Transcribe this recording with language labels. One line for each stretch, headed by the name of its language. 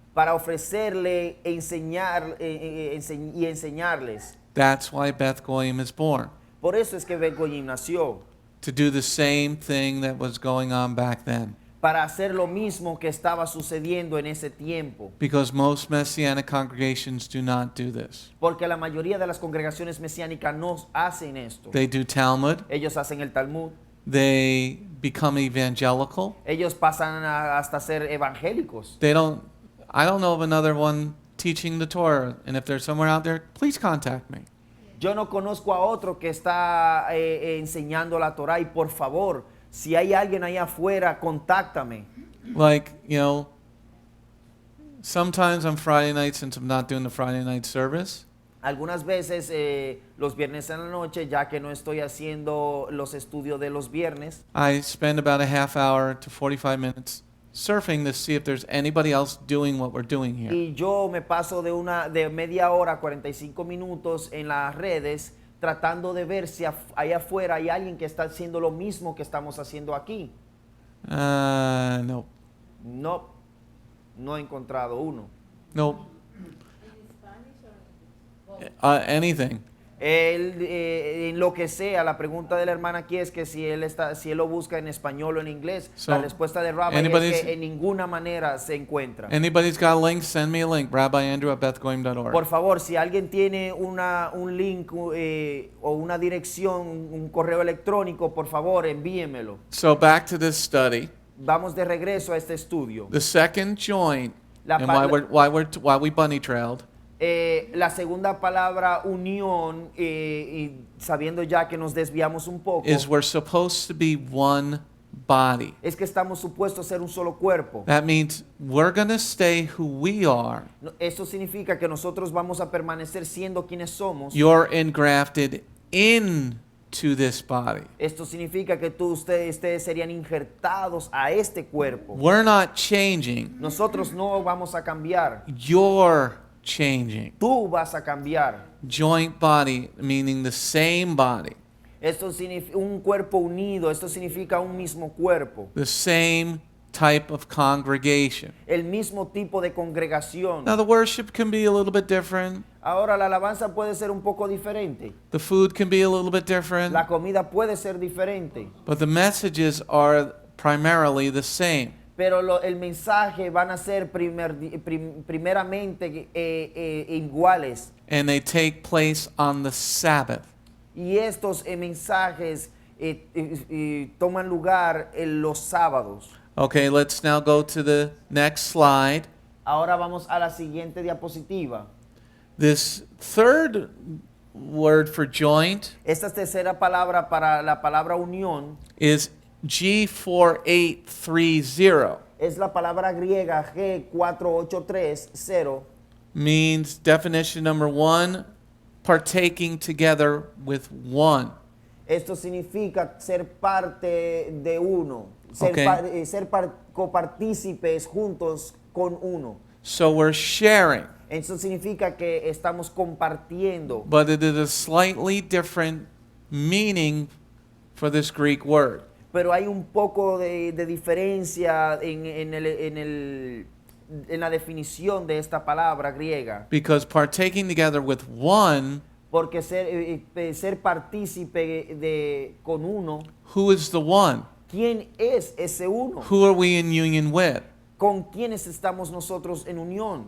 Spanish: para ofrecerle enseñar y enseñarles.
English: That's why Beth Goyim is born,
Spanish: Por eso es que Begoñim nació,
English: to do the same thing that was going on back then.
Spanish: para hacer lo mismo que estaba sucediendo en ese tiempo.
English: Because most Messianic congregations do not do this.
Spanish: Porque la mayoría de las congregaciones mesiánicas no hacen esto.
English: They do Talmud,
Spanish: Ellos hacen el Talmud,
English: they become evangelical.
Spanish: ellos pasan hasta ser evangélicos.
English: I don't know of another one teaching the Torah, and if there's somewhere out there, please contact me.
Spanish: Yo no conozco a otro que está enseñando la Torah y por favor, si hay alguien ahí afuera, contáctame.
English: Like, you know, sometimes on Friday night, since I'm not doing the Friday night service,
Spanish: Algunas veces los viernes en la noche, ya que no estoy haciendo los estudios de los viernes,
English: I spend about a half hour to 45 minutes surfing to see if there's anybody else doing what we're doing here.
Spanish: y yo me paso de media hora a 45 minutos en las redes tratando de ver si allá afuera hay alguien que está haciendo lo mismo que estamos haciendo aquí. No. No he encontrado uno.
English: Nope. Anything.
Spanish: En lo que sea, la pregunta de la hermana aquí es que si él lo busca en español o en inglés.
English: So,
Spanish: la respuesta de Rabbi es que en ninguna manera se encuentra.
English: Anybody's got a link, send me a link, rabbiandrew@bethgoyim.org.
Spanish: Por favor, si alguien tiene un link o una dirección, un correo electrónico, por favor, envíemelo.
English: So back to this study.
Spanish: Vamos de regreso a este estudio.
English: The second joint,
Spanish: La
English: and pa- why we bunny trailed,
Spanish: La segunda palabra, unión, y sabiendo ya que nos desviamos un poco,
English: is we're supposed to be one body.
Spanish: es que estamos supuestos a ser un solo cuerpo.
English: That means we're going to stay who we are.
Spanish: Eso significa que nosotros vamos a permanecer siendo quienes somos.
English: You're engrafted into this body.
Spanish: Esto significa que ustedes serían injertados a este cuerpo.
English: We're not changing.
Spanish: Nosotros no vamos a cambiar.
English: You're changing.
Spanish: Tú vas a cambiar.
English: Joint body, meaning the same body.
Spanish: Esto significa un cuerpo unido, esto significa un mismo cuerpo,
English: the same type of congregation.
Spanish: el mismo tipo de congregación.
English: Now, the worship can be a little bit different.
Spanish: Ahora la alabanza puede ser un poco diferente,
English: The food can be a little bit different.
Spanish: la comida puede ser diferente,
English: But the messages are primarily the same.
Spanish: pero el mensaje van a ser primeramente iguales.
English: And they take place on the Sabbath.
Spanish: Y estos mensajes toman lugar en los sábados.
English: Okay, let's now go to the next slide.
Spanish: Ahora vamos a la siguiente diapositiva.
English: This third word for joint
Spanish: Esta tercera palabra para la palabra unión
English: is G4830.
Spanish: es la palabra griega G4830.
English: Means definition number 1, partaking together with one.
Spanish: Esto significa ser parte de uno,
English: Ok.
Spanish: ser copartícipes juntos con uno.
English: So we're sharing,
Spanish: Eso significa que estamos compartiendo,
English: but it is a slightly different meaning for this Greek word.
Spanish: pero hay un poco de diferencia en la definición de esta palabra griega,
English: Because partaking together with one,
Spanish: porque ser partícipe con uno,
English: who is the one?
Spanish: ¿quién es ese uno?
English: Who are we in union with?
Spanish: ¿Con quiénes estamos nosotros en unión?